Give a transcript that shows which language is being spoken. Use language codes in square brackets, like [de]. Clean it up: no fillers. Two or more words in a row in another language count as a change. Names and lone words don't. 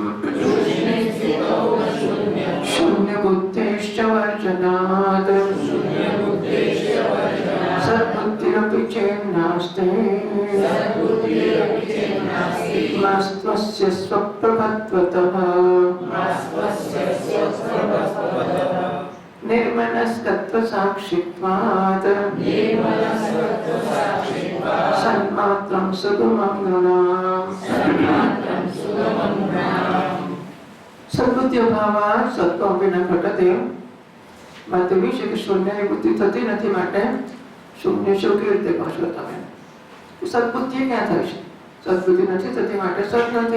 [sa] शून्यबुद्धेश्च वर्जनात् सद्बुद्धिरपि चेन्नास्ति मास्त्वस्य स्वप्रभत्वतः निर्मनस्कत्वसाक्षित्वात् सन्मात्रं सुगमं नृणाम् सद्बुद्धि अभावात सत्वं विना घटते. [gu] વાત એવી છે કે શૂન્યની બુદ્ધિ થતી નથી, માટે શૂન્ય શું કેવી રીતે કહશો તમે? સદબુદ્ધિ ક્યાં થાય છે? સદબુદ્ધિ નથી થતી માટે સદ નથી.